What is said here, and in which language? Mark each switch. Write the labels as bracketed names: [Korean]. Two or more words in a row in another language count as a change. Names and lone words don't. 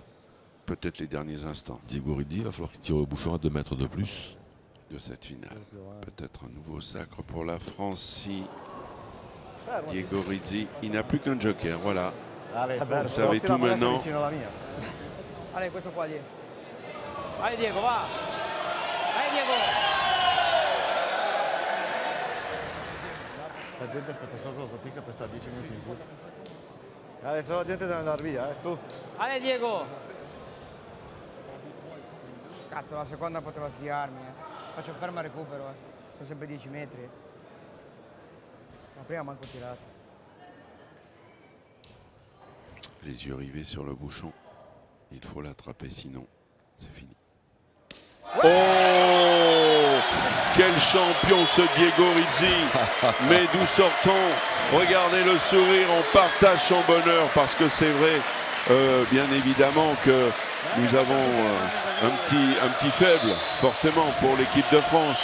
[French] Peut-être les derniers instants. Diego Rizzi, il va falloir qu'il tire le bouchon à 2 mètres de plus. De cette finale. Peut-être un nouveau sacre pour la France si Diego Rizzi, il n'a plus qu'un joker, voilà. Vous savez tout maintenant. Allez, [Italian] questo qua, Diego. [French] Allez, Diego, va. Allez, Diego. [Italian] La gente aspetta solo la fatica per stare 10 minuti in più. Adesso la gente deve andare via, su. [French] Allez, Diego. [Italian] Cazzo, la seconda poteva sghiarmi. Faccio ferma recupero. Sono sempre 10 metri. La prima manco tirato. [French] Les yeux rivés sur le bouchon. Il faut l'attraper, sinon c'est fini. Oh, quel champion ce Diego Rizzi. Mais d'où sort-on? Regardez le sourire, on partage son bonheur parce que c'est vrai, bien évidemment que nous avons un petit faible forcément pour l'équipe de France.